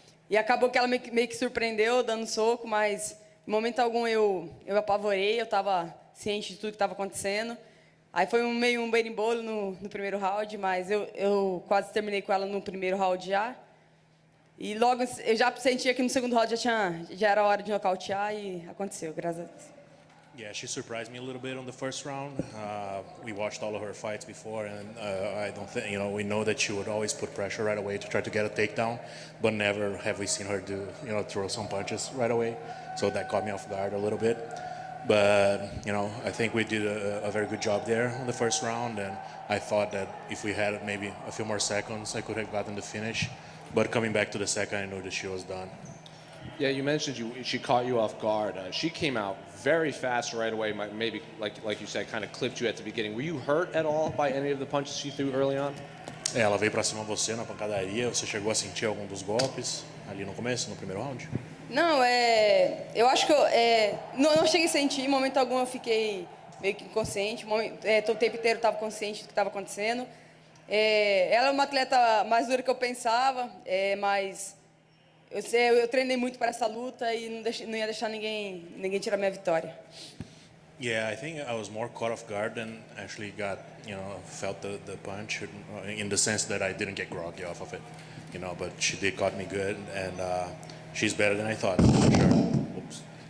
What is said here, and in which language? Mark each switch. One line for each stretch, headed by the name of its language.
Portuguese: E acabou que ela meio que surpreendeu, dando soco, mas em momento algum eu apavorei, eu estava ciente de tudo que estava acontecendo. Aí foi meio um berimbolo no primeiro round, mas eu quase terminei com ela no primeiro round já. E logo eu já sentia que no segundo round já era hora de nocautear e aconteceu, graças a Deus.
English: Yeah, she surprised me a little bit on the first round. We watched all of her fights before, and I don't think, we know that she would always put pressure right away to try to get a takedown, but never have we seen her throw some punches right away. So that caught me off guard a little bit. But, I think we did a very good job there on the first round, and I thought that if we had maybe a few more seconds, I could have gotten the finish. But coming back to the second, I knew that she was done. Yeah, you mentioned she caught you off guard. She came out very fast right away, maybe, like you said, kind of clipped you at the beginning. Were you hurt at all by any of the punches she threw early on?
Portuguese: Ela veio pra cima de você na pancadaria, você chegou a sentir algum dos golpes ali no começo, no primeiro round? Não, eu acho que não cheguei a sentir, em momento algum eu fiquei meio que inconsciente, o tempo inteiro eu estava consciente do que estava acontecendo. Ela é uma atleta mais dura que eu pensava, mas eu treinei muito para essa luta e não ia deixar ninguém tirar minha vitória.
English: Yeah, I think I was more caught off guard than actually felt the punch, in the sense that I didn't get groggy off of it, but she did caught me good, and she's better than I thought, for sure. Oops.